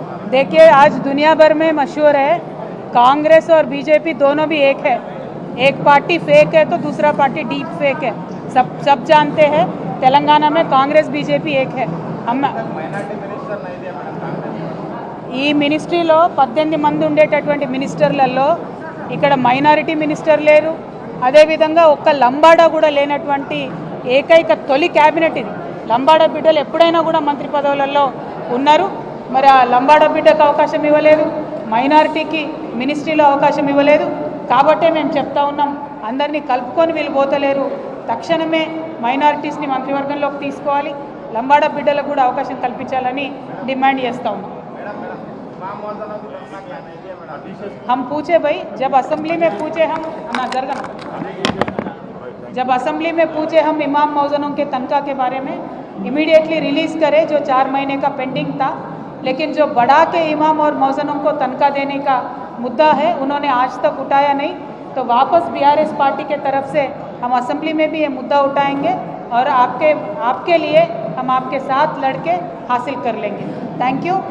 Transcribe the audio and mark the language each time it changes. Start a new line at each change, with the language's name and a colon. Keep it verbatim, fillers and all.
Hindi: देखिए आज दुनिया भर में मशहूर है, कांग्रेस और बीजेपी दोनों भी एक है. एक पार्टी फेक है तो दूसरा पार्टी डीप फेक है. सब सब जानते हैं तेलंगाना में कांग्रेस बीजेपी एक है. हम
Telugu: ఈ మినిస్ట్రీలో పద్దెనిమిది మంది ఉండేటటువంటి మినిస్టర్లలో ఇక్కడ మైనారిటీ మినిస్టర్ లేరు, అదేవిధంగా ఒక్క లంబాడా కూడా లేనటువంటి ఏకైక తొలి క్యాబినెట్ ఇది. లంబాడా బిడ్డలు ఎప్పుడైనా కూడా మంత్రి పదవులలో ఉన్నారు. మరి ఆ లంబాడా బిడ్డకు అవకాశం ఇవ్వలేదు, మైనారిటీకి మినిస్ట్రీలో అవకాశం ఇవ్వలేదు. కాబట్టే మేము చెప్తా ఉన్నాం, అందరినీ కలుపుకొని వీళ్ళు పోతలేరు. తక్షణమే మైనారిటీస్ని మంత్రివర్గంలోకి తీసుకోవాలి. లంబాడ బిడ్డలకు కూడా అవకాశం కల్పించాలని డిమాండ్ చేస్తా ఉన్నాం.
Hindi: हम पूछे भाई, जब असेंबली में पूछे हम ना जरगना जब असेंबली में पूछे हम इमाम मौजनों के तनख्वाह के बारे में इमीडिएटली रिलीज़ करे जो चार महीने का पेंडिंग था, लेकिन जो बढ़ा के इमाम और मौजनों को तनख्वाह देने का मुद्दा है उन्होंने आज तक उठाया नहीं, तो वापस बीआरएस पार्टी के तरफ से हम असेंबली में भी ये मुद्दा उठाएंगे और आपके आपके लिए हम आपके साथ लड़ के हासिल कर लेंगे. Thank you.